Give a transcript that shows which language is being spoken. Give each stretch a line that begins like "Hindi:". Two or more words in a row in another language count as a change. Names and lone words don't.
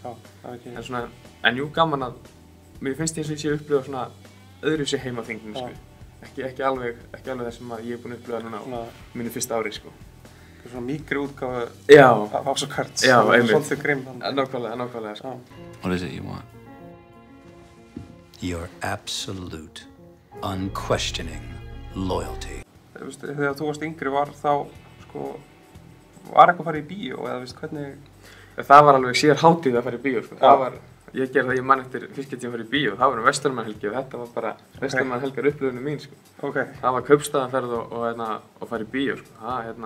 Icelandic: Já, okay. En jú gaman að mér finnst eins og ég sé að upplifa svona öðru sig heima á þinginu sko. Ekki alveg það sem ég er búinn að upplifa núna á mínu fyrsta ári sko. Svona mýkri útgáfu af House of Cards. Já, einmitt. Svolítið grimm. Nákvæmlega sko.
English: What is it you want? Your absolute, unquestioning loyalty.
Icelandic: Þegar þú varst yngri var eitthvað að fara í bíó eða hvernig? Það var alveg sér hátíð að fara í bíó sko. Ég gerði það, ég man eftir fyrst að fara í bíó, það var Vesturlandshelgi og þetta var bara Vesturlandshelgar upplifunin mín sko. Okay. Það var kaupstaðarferð og fara í bíó sko.